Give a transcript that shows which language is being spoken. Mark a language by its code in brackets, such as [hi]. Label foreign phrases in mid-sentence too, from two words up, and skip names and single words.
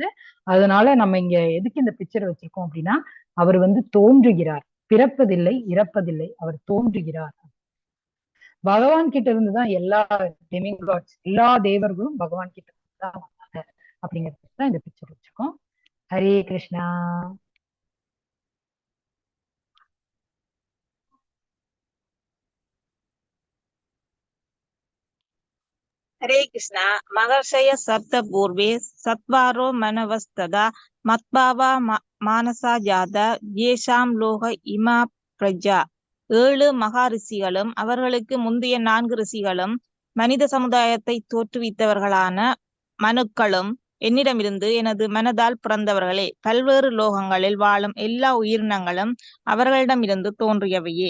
[ta] அதனால நம்ம இங்க எதுக்கு இந்த பிக்சர் வச்சிருக்கோம் அப்படின்னா, அவர் வந்து தோன்றுகிறார், பிறப்பதில்லை இறப்பதில்லை, அவர் தோன்றுகிறார். பகவான் கிட்ட இருந்துதான் எல்லா டெமிகாட்ஸ், எல்லா தேவர்களும் பகவான் கிட்ட இருந்துதான் வந்தாங்க அப்படிங்கிறதுதான் இந்த பிக்சர் வச்சிருக்கோம். ஹரே கிருஷ்ணா. हरे कृष्णा। [sa] महर्षय सप्त पूर्वे सत्वारो मनवस्तदा मत्भावा मानसा जाता येषाम लोக इमाः प्रजाः. [ta] 7 மகா ரிஷிகளும் அவர்களுக்கு முந்தைய 4 ரிஷிகளும் மனித சமுதாயத்தை தோற்றுவித்தவர்களான மனுக்களும் என்னிடமிருந்து எனது மனதால் பிறந்தவர்களே. பல்வேறு லோகங்களில் வாழும் எல்லா உயிரினங்களும் அவர்களிடமிருந்து தோன்றியவையே.